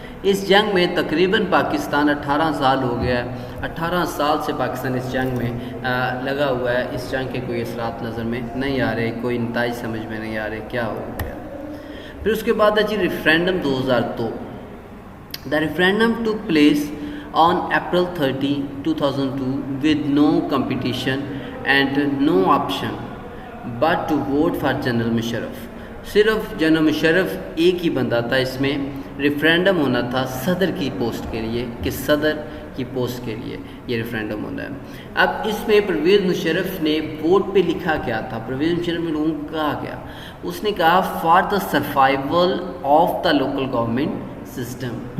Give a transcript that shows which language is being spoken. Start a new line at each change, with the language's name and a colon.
Urdu: اس جنگ میں تقریباً پاکستان 18 سال ہو گیا ہے. 18 سال سے پاکستان اس جنگ میں لگا ہوا ہے. اس جنگ کے کوئی اثرات نظر میں نہیں آ رہے، کوئی نتائج سمجھ میں نہیں آ رہے کیا ہو گیا. پھر اس کے بعد ہے جی referendum 2002.
English: The referendum took place on April 30, 2002 with no competition and no option but to vote for general Musharraf.
Urdu: صرف جنرل مشرف ایک ہی بندہ تھا. اس میں ریفرینڈم ہونا تھا صدر کی پوسٹ کے لیے، کہ صدر کی پوسٹ کے لیے یہ ریفرینڈم ہونا ہے. اب اس میں پرویز مشرف نے ووٹ پہ لکھا کیا تھا؟ پرویز مشرف نے لوگوں کو کہا کیا؟ اس نے کہا
English: For the survival of the local government system.